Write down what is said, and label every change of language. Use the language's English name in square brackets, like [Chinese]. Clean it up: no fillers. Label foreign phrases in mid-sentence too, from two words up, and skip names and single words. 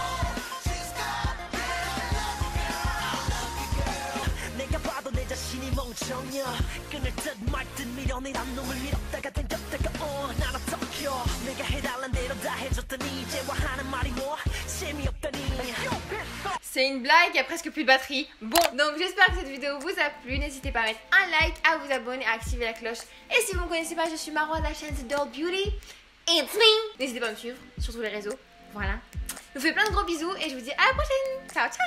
[Korean] 내가 봐도 내 자신이 멍청해. 전혀 끊을 듯 말 듯 밀어내란 놈을 밀었다가 당겼다가 나는 덮여 내가 해달란 대로 다 해줬더니 이제와 하는 말이 뭐 재미없다니. [French] C'est une blague, il y a presque plus de batterie. Bon, donc j'espère que cette vidéo vous a plu. N'hésitez pas à mettre un like, à vous abonner, à activer la cloche. Et si vous ne me connaissez pas, je suis Marwa de la chaîne [English] The Doll Beauty. It's me. [French] N'hésitez pas à me suivre sur tous les réseaux. Voilà. Je vous fais plein de gros bisous et je vous dis à la prochaine.